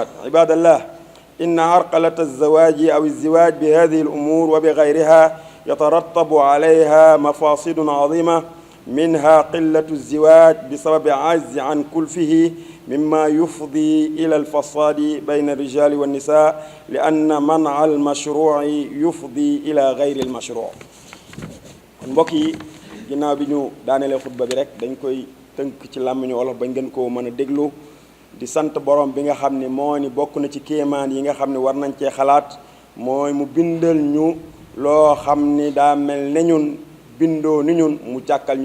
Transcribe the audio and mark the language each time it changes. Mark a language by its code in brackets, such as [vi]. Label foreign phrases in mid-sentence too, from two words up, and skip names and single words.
[ar] عباد الله إن عرقلة الزواج أو الزواج بهذه الأمور وبغيرها يترتب عليها مفاسد عظيمة منها قلة الزواج بسبب عجز عن كلفه مما يفضي إلى الفساد بين الرجال والنساء لأن منع المشروع يفضي إلى غير المشروع. [wo] mbokk yi ginnaaw bi ñu daanelee xutba bi rek dañ koy tënk ci làmmiñu wolof bañ gën koo mën a déglu di sant borom bi nga xam ne moo ni bokk na ci kéemaan yi nga xam ne war nañ cee xalaat mooy mu bindal ñu loo xam ni daa mel ne ñun bindoo ni ñun mu jàkkal ñu